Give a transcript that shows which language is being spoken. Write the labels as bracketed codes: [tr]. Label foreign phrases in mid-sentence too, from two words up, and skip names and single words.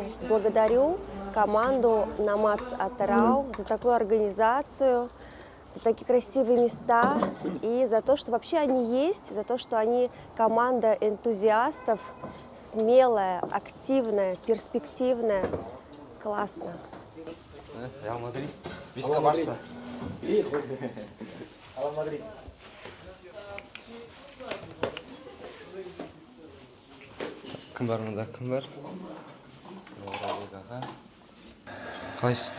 [ru] Благодарю команду Намац Атарау за такую организацию, за такие красивые места и за то, что вообще они есть, за то, что они команда энтузиастов, смелая, активная, перспективная. Классно. Реал Мадрид. Виска Барса. Реал Мадрид. [kk] Кім бар мұнда, кім бар? Қалайсыздар?